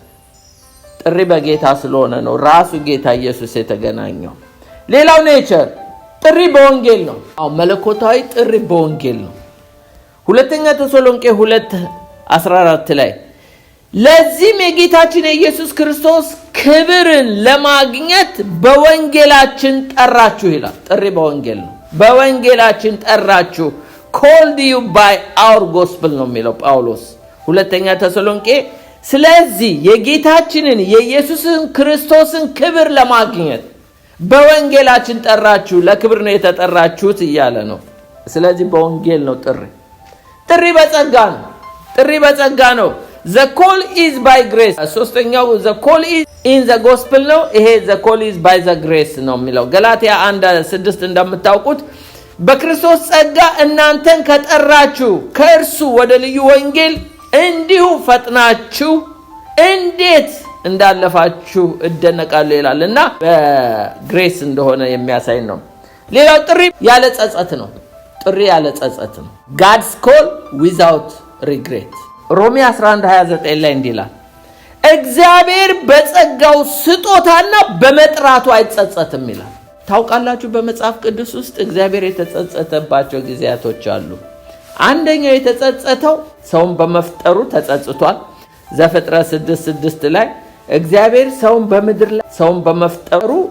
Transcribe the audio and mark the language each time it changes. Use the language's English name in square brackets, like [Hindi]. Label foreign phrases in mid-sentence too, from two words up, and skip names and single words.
[Amharic] ጥሪ በጌታ ስለሆነ ነው። ራሱ ጌታ ኢየሱስ የተገናኘው። ሌላው ኔቸር ጥሪ በወንጌል ነው። መለኮታዊ ጥሪ በወንጌል ነው። ሁለተኛ ተሰሎንቄ 2:14 ላይ ለዚህም የጌታችን የኢየሱስ ክርስቶስ ክብርን ለማግኘት በወንጌላችን ጠራችሁ ይላል። ጥሪ በወንጌል ነው። በወንጌላችን ጠራችሁ [English] called you by our gospel [Amharic] ነው የሚለው ጳውሎስ ሁለተኛ ተሰሎንቄ። ስለዚህ የጌታችንን የኢየሱስን ክርስቶስን ክብር ለማግኘት በወንጌላችን ጠራችሁ፣ ለክብር ነው የተጠራችሁት እያለ ነው። ስለዚህ በወንጌል ነው ጥሪ። ጥሪ በጸጋ ነው። ጥሪ በጸጋ ነው። [English] the call is by grace። [Amharic] ሶስተኛው [English] the call is in the gospel [Amharic] ነው። ይሄ [English] the call is by the grace [Amharic] ነው የሚለው ገላትያ 1:6 እንደምታውቁት በክርስቶስ ጸጋ እናንተን ከጠራችሁ ከእርሱ ወደ ልዩ ወንጌል እንዲሁ ፈጥናችሁ እንዴት እንዳለፋችሁ እደነቃለሁ ይላልና በግሬስ እንደሆነ የሚያሳይ ነው። ሌላው ጥሪ ያለ ጸጸት ነው። ጥሪ ያለ ጸጸት ነው። [English] God's call without regret። [Amharic] ሮሜ 11:29 ላይ እንዲላል እግዚአብሔር በጸጋው ስጦታና በመጥራቱ አይጸጸትም ይላል። ታውቃላችሁ በመጽሐፍ ቅዱስ ውስጥ እግዚአብሔር የተጸጸተባቸው ጊዜያቶች አሉ። አንደኛው የተጸጸተው ሰውን በመፍጠሩ ተጸጽቷል። ዘፍጥረት 6:6 ላይ እግዚአብሔር ሰውን በምድር ላይ ሰውን በመፍጠሩ